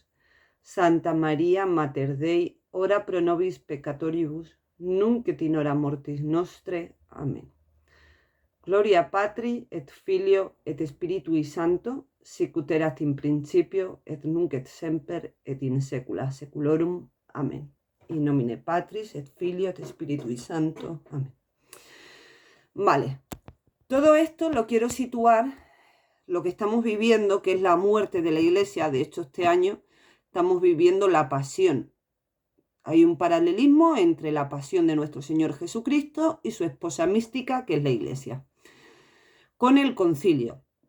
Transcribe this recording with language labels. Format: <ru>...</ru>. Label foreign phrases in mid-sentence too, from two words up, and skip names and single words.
<la>Santa María, Mater Dei, ora pro nobis peccatoribus, nunc et in hora mortis nostre. Amén. Gloria Patri, et Filio, et Spiritui Sancto, sicut erat in principio, et nunc et semper, et in saecula saeculorum. Amén. In nomine Patris, et Filio, et Spiritui Sancto. Amén.</la> <es>Vale, todo esto lo quiero situar, lo que estamos viviendo, que es la muerte de la Iglesia. De hecho, este año estamos viviendo la pasión. Hay un paralelismo entre la pasión de nuestro Señor Jesucristo y su esposa mística, que es la Iglesia, con el concilio.</es>